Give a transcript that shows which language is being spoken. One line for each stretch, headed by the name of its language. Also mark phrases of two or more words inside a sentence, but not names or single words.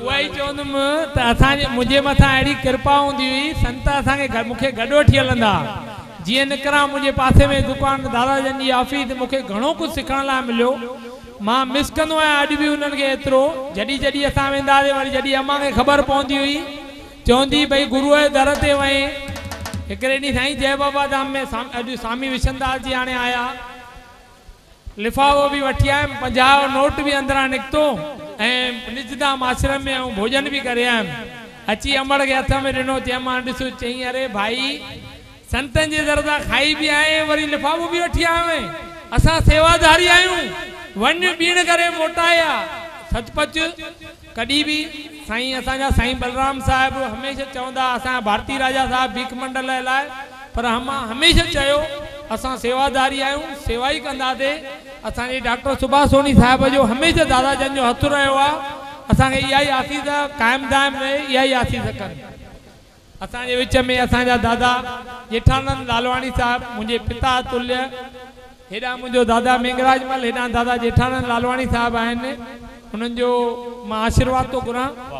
Sindhi: उहा ई चवंदुमि त असांजे मुंहिंजे मथां अहिड़ी कृपा हूंदी हुई संत असांखे मूंखे गॾु वठी हलंदा जीअं निकिरा मुझे पासे में दुकान दादाजन जी ऑफिस मूंखे घणो कुछ सिखण लाइ मिलियो। मां मिस कंदो आहियां अॼु बि उन्हनि खे एतिरो। जॾहिं जॾहिं असां वेंदा हुआसीं वरी जॾहिं अम्मा खे ख़बर पवंदी हुई चवंदी भई गुरूअ जे दर ते वई। हिकिड़े ॾींहुं साईं जय बाबा धाम में अॼु स्वामी विशनदास जी हाणे आया, लिफ़ाफ़ो बि वठी आयुमि, 50 नोट बि अंदरां निकितो ऐं निजधाम आश्रम में ऐं भोजन बि करे आयुमि। अची अमड़ खे हथ में ॾिनो, चयोमांसि ॾिसो, चई अरे भाई संतनि जे दर तां खाई बि आए वरी लिफ़ाफ़ो बि वठी आयो, असां सेवादारी आहियूं, वञ बीण करे मोटाया। सचपच कॾहिं बि साईं असांजा साईं बलराम साहिब हमेशह चवंदा, असांजा भारती राजा साहिब भीख मंडल लाइ, पर हमेशह चयो असां सेवादारी आहियूं, सेवा ई कंदासीं। असांजे डॉक्टर सुभाष सोनी साहिब जो हमेशह दादा जन जो हथ रहियो आहे, असांखे इहा ई आसीस कायम दायम रहे, इहा ई आसीस कनि। असांजे विच में असांजा दादा जेठानंद लालवाणी साहिब मुंहिंजे पिता तुल्य, हेॾा मुंहिंजो दादा मेंगराज मल, हेॾा दादा जेठानंद लालवाणी साहिब आहिनि, उन्हनि जो मां आशीर्वाद थो घुरां।